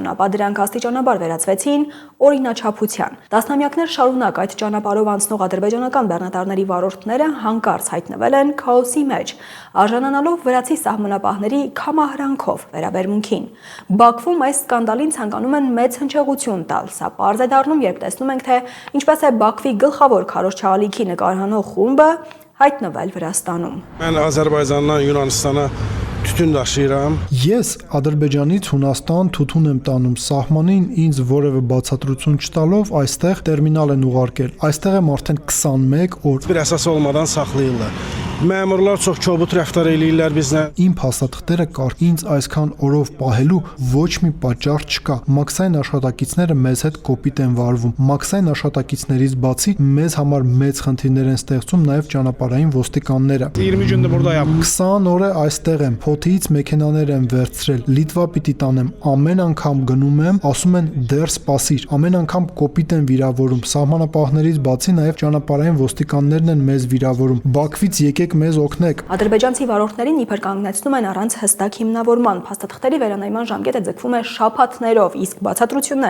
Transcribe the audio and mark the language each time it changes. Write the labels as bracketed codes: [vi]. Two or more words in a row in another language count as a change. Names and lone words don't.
[hy] ապա դրանք աստիճանաբար վերածվեցին օրինաչափության։ Տասնամյակներ շարունակ այդ ճանապարհով անցնող ադրբեջանական բեռնատարների վարորդները հանկարծ հայտնվել են քաոսի մեջ, արժանանալով վրացի սահմանապահների քամահրանքով վերաբերմունքին։ Բաքվում այս սկանդալին ցանկանում են մեծ հնչեղություն տալ, սա պարզ է դառնում, երբ տեսնում ենք, թե ինչպես է Բաքվի գլխավոր քարոզչալիքի նկարահանող խումբը հայտնվել Վրաստանում։ [az] Mən Azərbaycandan Yunanistana tütün daşıyıram. [hy] Ես Ադրբեջանից Հունաստան թութուն եմ տանում, սահմանին ինձ որևէ բացատրություն չտալով այստեղ տերմինալ են ուղարկել։ Այստեղ եմ արդեն 21 օր։ [az] Bir əsas olmadan saxlayırlar. Məmurlar çox kobud rəftar eləyirlər bizlə. [hy] Իմ փաստաթղթերը կար, ինձ այսքան օրով պահելու ոչ մի պատճառ չկա։ Մաքսային աշխատակիցները մեզ հետ կոպիտ են վարվում։ Մաքսային աշխատակիցներից բացի մեզ համար մեծ խնդիրներ են ստեղծում նաև ճանապարհային ոստիկանները։ [az] 20 gündür buradayam. [hy] 20 օր է այստեղ եմ, փոթից մեքենաներ եմ վերցրել, Լիտվա պիտի տանեմ, ամեն անգամ գնում եմ, ասում են դեռ սպասիր, ամեն անգամ կոպիտ են վիրավորում, սահմանապահներից բացի նաև ճանապարհային ոստիկաններն են մեզ վիրավորում։ Բաքվից եկեք մեզ օգնեք։ Ադրբեջանցի վարորդներին իբր կանգնեցնում են առանց հստակ հիմնավորման, փաստաթղթերի վերանայման ժամկետը ձգվում է շաբաթներով, իսկ բացատրություններ